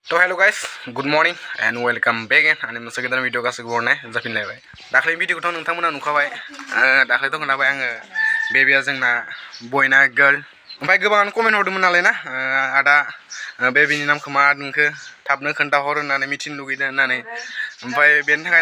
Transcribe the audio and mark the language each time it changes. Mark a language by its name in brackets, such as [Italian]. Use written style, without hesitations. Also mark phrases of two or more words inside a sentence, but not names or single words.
[Bodo] तो [English] hello guys good morning and welcome back [Bodo] आंनि मोनसे गोदान भिडिअ गासैबो हरनाय जाफिनलायबाय दाख्लै भिडिअखौथ' नोंथांमोना नुखाबाय दाख्लैथ' खोनाबाय आङो बेबिया जोंना बयना गर्ल ओमफ्राय गोबाङानो कमेन्ट हरदोंमोन नालाय ना आदा बेबिनि नामखौ मा दोनखो थाबनो खोन्थाहर होननानै मिथिनो लुगैदों होननानै ओमफ्राय बेनि थाखायनो